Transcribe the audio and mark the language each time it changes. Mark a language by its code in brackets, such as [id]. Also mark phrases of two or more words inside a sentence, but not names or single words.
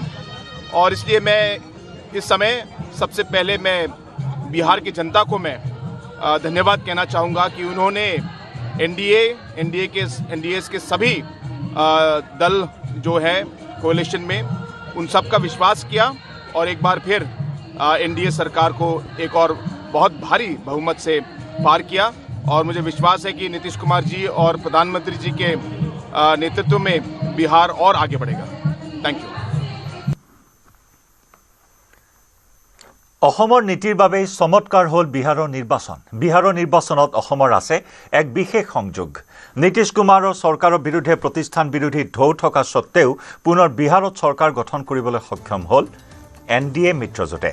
[hi] और इसलिए मैं इस समय सबसे पहले मैं बिहार की जनता को मैं धन्यवाद कहना चाहूँगा कि उन्होंने एनडीए के सभी दल जो है कोalition में उन सब का विश्वास किया और एक बार फिर एनडीए सरकार को एक और बहुत भारी बहुमत से पार किया। और मुझे विश्वास है कि नीतीश कुमार जी और प्रधानमंत्री जी के नेतृत्व में बिहार और आगे बढ़ेगा। [en] thank you. [as] অসমৰ নীতিৰ বাবে চমৎকাৰ হ'ল বিহাৰৰ নিৰ্বাচন। বিহাৰৰ নিৰ্বাচনত অসমৰ আছে এক বিশেষ সংযোগ। নীতিশ কুমাৰৰ চৰকাৰৰ বিৰুদ্ধে প্ৰতিষ্ঠান বিৰোধী ঢৌ থকা সত্ত্বেও পুনৰ বিহাৰত চৰকাৰ গঠন কৰিবলৈ সক্ষম হ'ল এনডিএ মিত্ৰজোঁটে।